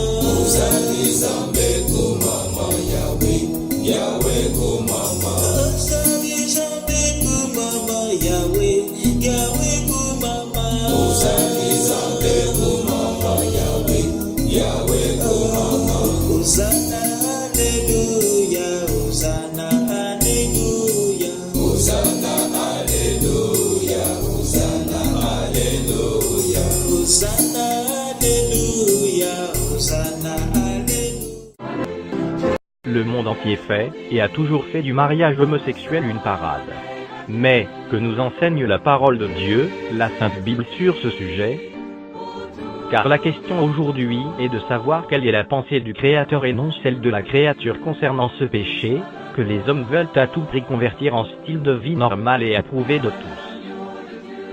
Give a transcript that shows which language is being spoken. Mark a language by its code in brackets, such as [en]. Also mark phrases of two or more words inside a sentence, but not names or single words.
[ewo] Hosanna, zambe kumama Yahweh, Yahweh kumama. Hosanna, zambe kumama Yahweh, Yahweh kumama. Hosanna, zambe kumama Yahweh, Yahweh kumama. [fr] Hosanna, alléluia, Hosanna, alléluia. Hosanna, alléluia, Hosanna, alléluia. Hosanna, alléluia, Hosanna, alléluia. Le monde entier fait, et a toujours fait du mariage homosexuel une parade. Mais, que nous enseigne la parole de Dieu, la Sainte Bible sur ce sujet? Car la question aujourd'hui est de savoir quelle est la pensée du Créateur et non celle de la créature concernant ce péché, que les hommes veulent à tout prix convertir en style de vie normal et approuvé de tous.